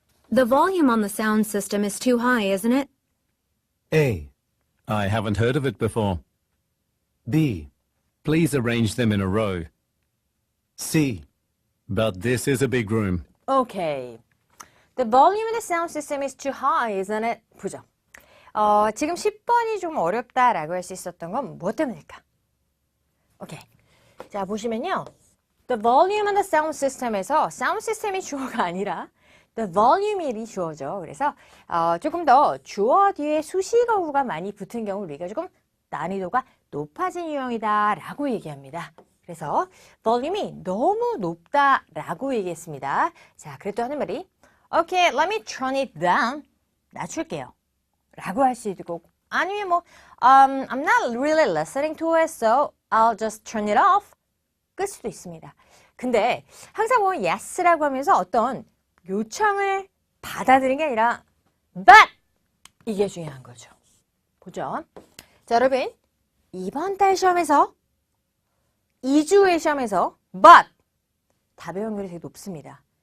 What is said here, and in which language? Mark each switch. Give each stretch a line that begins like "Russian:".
English: The volume on the sound system is too high, isn't it? A, I haven't heard of it before. B, please arrange them in a row. C, but this is a big room.
Korean: 오케이.
English: The volume in the sound system is too high, isn't it?
Korean: 부정. 지금 10번이 좀 어렵다라고 할 수 있었던 건 무엇 때문일까? 오케이. 자, 보시면요.
English: The volume on the sound system
Korean: 에서 sound system이 주어가 아니라 the volume이 주어죠. 그래서 조금 더 주어 뒤에 수식어구가 많이 붙은 경우 우리가 조금 난이도가 높아진 유형이다라고 얘기합니다. 그래서 volume이 너무 높다라고 얘기했습니다. 자, 그래도 하는 말이
English: Okay, let me turn it down.
Korean: 낮출게요. 라고 할 수 있고 아니면 뭐
English: I'm not really listening to it, so I'll just turn it off.
Korean: 끌 수도 있습니다. 근데 항상 보면 yes라고 하면서 어떤 요청을 받아들이는 게 아니라 but 이게 중요한 거죠. 보죠. 자, 여러분 이번 달 시험에서 2주의 시험에서 but 답의 확률이 되게 높습니다.